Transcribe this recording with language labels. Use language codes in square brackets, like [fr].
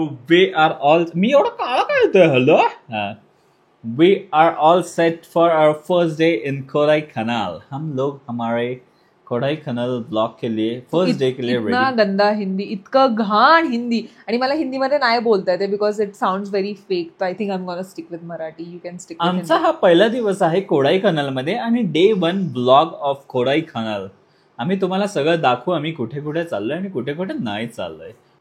[en] We are all [mr] मी एवढं काळा काय होतोय hello [en] We are all set for our first day in Kodaikanal. [hi] हम लोग हमारे कोडाईकनाल ब्लॉग के लिए फर्स्ट डे के लिए रेडी. इतना गंदा हिंदी, [mr] इतकं घाण हिंदी, आणि मला हिंदीमध्ये नाही बोलता येते [en] Because it sounds very fake. So I think I am gonna stick with Marathi. You can stick. [mr] आमचा हा पहिला दिवस आहे कोडाईकनाल मध्ये आणि डे 1 ब्लॉग ऑफ कोडाईकनाल. आम्ही तुम्हाला सगळं दाखवू आम्ही कुठे कुठे चाललोय आणि कुठे कुठे नाही चाललोय.